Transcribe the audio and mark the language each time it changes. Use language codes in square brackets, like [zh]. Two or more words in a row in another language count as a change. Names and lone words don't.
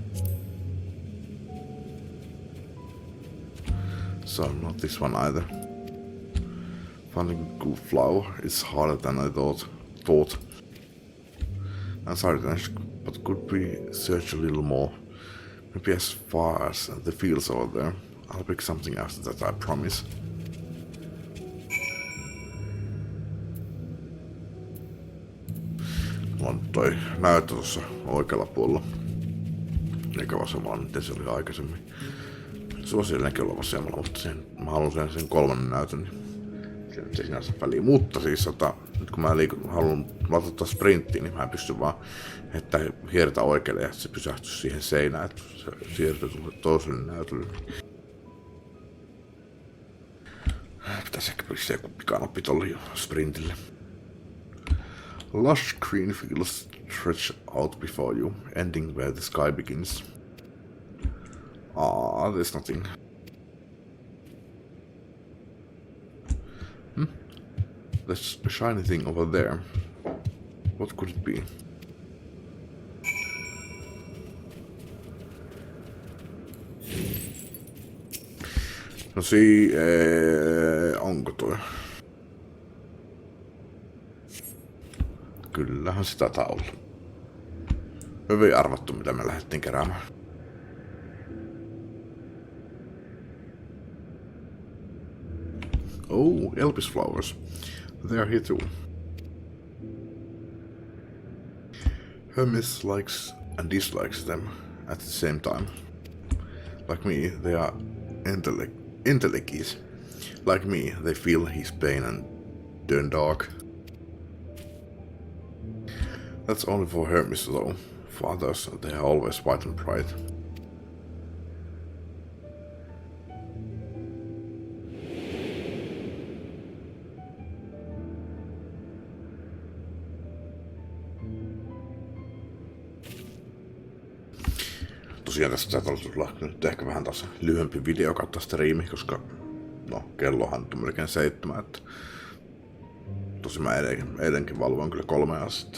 [en] So, not this one either. Finding a good flower is harder than I thought. I'm sorry, but could we search a little more? Maybe as far as the fields over there. I'll pick something after that, I promise. [fi] Mulla on toi näyttö tuossa oikealla puolella. Eikä vasemmalla, miten se oli aikaisemmin. Se voisi edelleenkin olla vasemmalla, mutta mä haluan sen kolmannen näytön. Niin se ei sinänsä väliä. Mutta siis nyt kun mä haluan laittaa sprinttiin, niin mä pystyn vaan hiertä oikealle ja se pysähtyy siihen seinään, että se siirtyy toiselle näytölle. Pitäisi ehkä pistää joku pikanoppi tolle jo sprintille. [en] Lush green fields stretch out before you, ending where the sky begins. Ah, there's nothing. There's a shiny thing over there. What could it be? [fi] No onko toi? Kyllähän sitä taitaa olla. Hyvin arvattu, mitä me lähdettiin keräämään. [en] Oh, Elvis flowers. They are here too. Hermes likes and dislikes them at the same time. Like me, they are enteleckies. Like me, they feel his pain and turn dark. That's only for Hermes though. For others, they are always white and bright. [fi] Tosiaan tästä täytyy tulla nyt ehkä vähän taas lyhyempi video kautta striimi, koska no kellohan on melkein 7, että tosi mä eilenkin valvoin kyllä 3 astetta.